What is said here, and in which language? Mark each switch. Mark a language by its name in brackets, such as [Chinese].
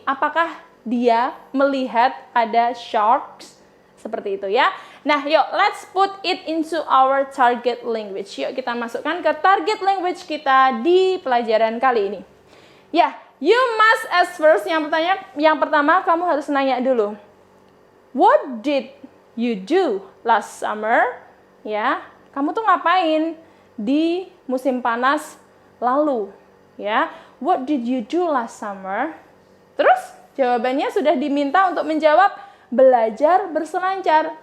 [Indonesian] Apakah dia melihat ada sharks? Seperti itu ya. [English] Nah, yuk let's put it into our target language. [Indonesian] Yuk kita masukkan ke target language kita di pelajaran kali ini. [English] Ya, you must ask first. [Indonesian] Yang pertama kamu harus nanya dulu. [English] What did you do last summer? [Indonesian] Ya, kamu tuh ngapain di musim panas lalu? [English] Ya, what did you do last summer? [Indonesian] Terus jawabannya sudah diminta untuk menjawab belajar berselancar.